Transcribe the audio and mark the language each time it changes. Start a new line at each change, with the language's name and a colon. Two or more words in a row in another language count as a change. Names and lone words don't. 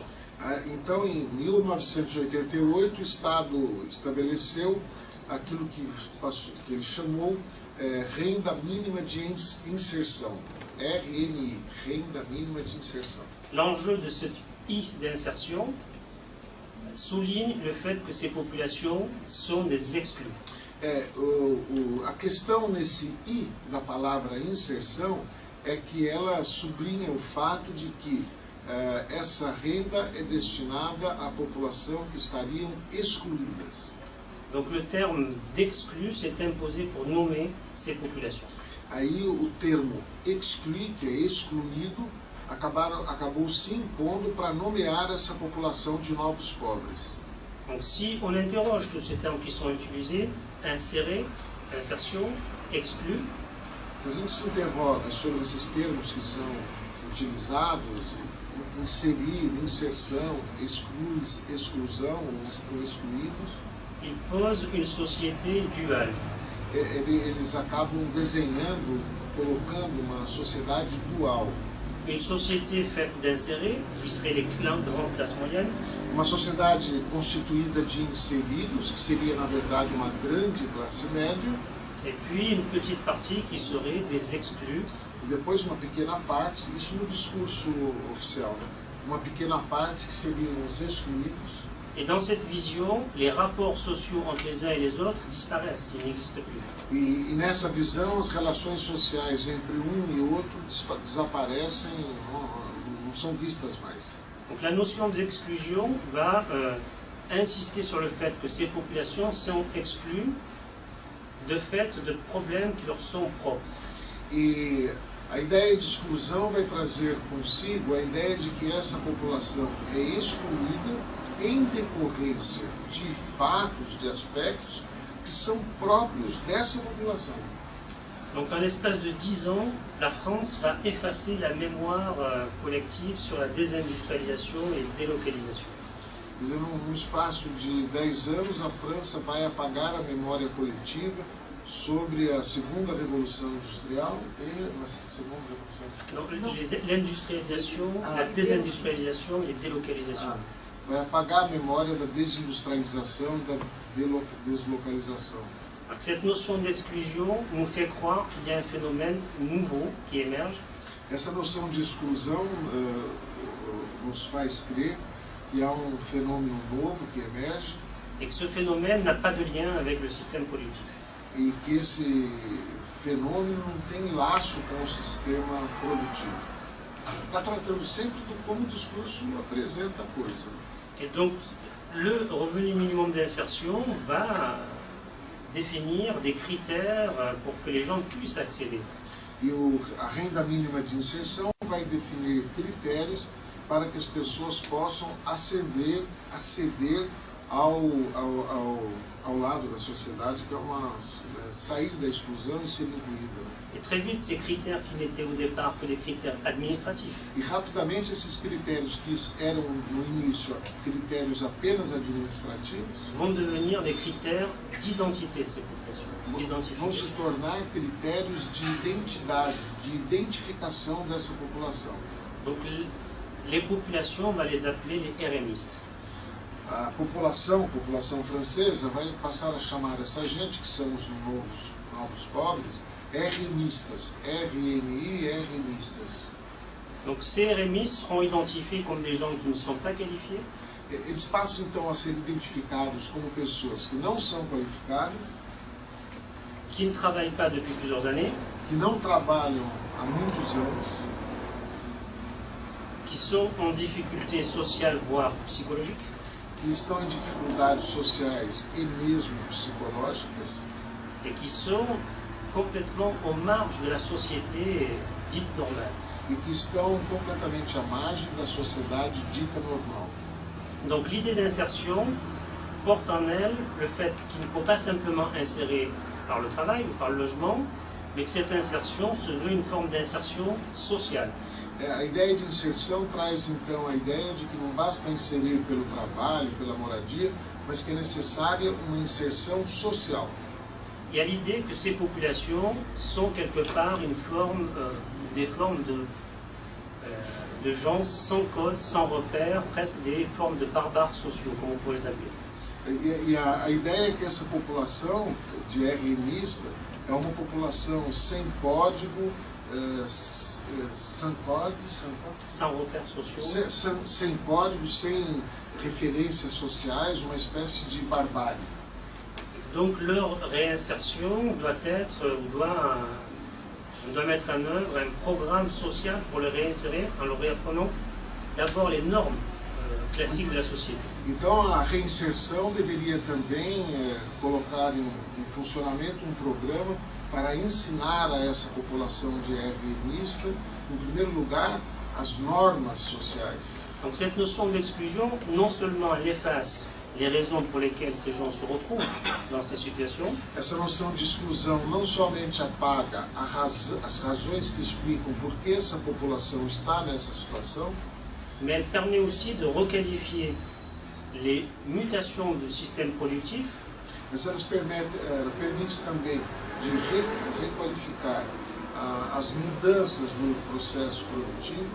Portuguese: Então, em 1988, o Estado estabeleceu aquilo que ele chamou renda mínima de inserção, RMI, renda mínima de inserção.
French: L'enjeu de ce I d'insertion souligne le fait que ces populations sont des exclus.
Portuguese: A questão nesse I da palavra inserção é que ela sublinha o fato de que essa renda é destinada à população que estariam excluídas.
French: Donc le terme d'exclus s'est imposé pour nommer ces populations.
Portuguese: Aí o termo exclui, que é excluído, acabou se impondo para nomear essa população de novos pobres.
French: Donc si on interroge tous ces termes qui sont utilisés, insérer, insertion, exclu,
Portuguese: Se a gente se interroga sobre esses termos que são utilizados, inserir, inserção, exclusão ou excluídos,
French: il pose une société duale.
Portuguese: eles acabam desenhando, colocando uma sociedade dual.
French: Une société faite d'insérés, qui seraient les grandes classes moyennes,
Portuguese: Uma sociedade constituída de inseridos, que seria na verdade uma grande classe média,
French: et puis une petite partie qui serait des exclus,
Portuguese: e depois uma pequena parte, isso no discurso oficial, né? Uma pequena parte que seriam os excluídos.
French: et dans cette vision, les rapports sociaux entre les uns et les autres disparaissent, ils n'existent plus.
Portuguese: E nessa visão, as relações sociais entre um e outro desaparecem, não são vistas mais.
French: Donc la notion d'exclusion va insister sur le fait que ces populations sont exclues de fait de problèmes qui leur sont propres.
Portuguese: E a ideia de exclusão vai trazer consigo a ideia de que essa população é excluída em decorrência de fatos, de aspectos que são próprios dessa população.
French: Donc en l'espace de 10 ans, la France va effacer la mémoire collective sur la désindustrialisation et délocalisation.
Portuguese: Quer dizer, num espaço de 10 anos, a França vai apagar a memória coletiva sobre a segunda revolução industrial e a segunda revolução
French: Donc l'industrialisation, la désindustrialisation et délocalisation.
Portuguese: vai apagar a memória da desindustrialização e da deslocalização.
French: Alors, cette notion d'exclusion nous fait croire qu'il y a un phénomène nouveau qui émerge,
Portuguese: Essa noção de exclusão nos faz crer que há um fenômeno novo que emerge
French: et que ce phénomène n'a pas de lien avec le système productif.
Portuguese: e que esse fenômeno não tem laço com o sistema produtivo. Está tratando sempre do como o discurso apresenta a coisa.
French: Et donc le revenu minimum d'insertion va définir des critères pour que les gens puissent accéder.
Portuguese: E a renda mínima de inserção vai definir critérios para que as pessoas possam aceder ao lado da sociedade, que é sair da exclusão e ser incluída.
French: Et très vite, ces critères qui n'étaient au départ que des critères administratifs
Portuguese: E rapidamente esses critérios que eram no início critérios apenas administrativos
French: vont devenir des critères d'identité de ces populations,
Portuguese: vão se
French: d'identification.
Portuguese: tornar critérios de identidade, de identificação dessa população.
French: Donc les populations, on va les appeler les RMistes.
Portuguese: A população francesa vai passar a chamar essa gente, que são os novos pobres, RMistas, RMI, RMistas.
French: Donc ces RMistes seront identifiés comme des gens qui ne sont pas qualifiés,
Portuguese: Eles passam então a ser identificados como pessoas que não são qualificadas,
French: qui ne travaillent pas depuis plusieurs années,
Portuguese: que não trabalham há muitos anos,
French: qui sont en difficulté sociale, voire psychologique,
Portuguese: que estão em dificuldades sociais e mesmo psicológicas,
French: et qui sont complètement aux marges de la société dite normale.
Portuguese: e que estão completamente à margem da sociedade dita normal.
French: Donc l'idée d'insertion porte en elle le fait qu'il ne faut pas simplement insérer par le travail ou par le logement, mais que cette insertion se veut une forme d'insertion sociale.
Portuguese: A ideia de inserção traz então a ideia de que não basta inserir pelo trabalho, pela moradia, mas que é necessária uma inserção social.
French: Il y a l'idée que ces populations sont quelque part des formes de gens sans code, sans repères, presque des formes de barbares sociaux, comme on pourrait les appeler.
Portuguese: E a ideia é que essa população de RMista é uma população sem código, sem
French: repères sociaux.
Portuguese: sem código, sem referências sociais, uma espécie de barbárie.
French: Donc leur réinsertion doit être, on doit mettre en œuvre un programme social pour les réinsérer en leur réapprenant d'abord les normes classiques de la société.
Portuguese: Então a reinserção deveria também colocar em funcionamento um programa para ensinar a essa população de RMista, em primeiro lugar, as normas sociais.
French: Donc cette notion d'exclusion, non seulement elle efface les raisons pour lesquelles ces gens se retrouvent dans ces situations,
Portuguese: essa noção de exclusão não somente apaga as razões que explicam por que essa população está nessa situação,
French: mais elle permet aussi de requalifier les mutations du système productif
Portuguese: mas ela permite também de requalificar as mudanças no processo produtivo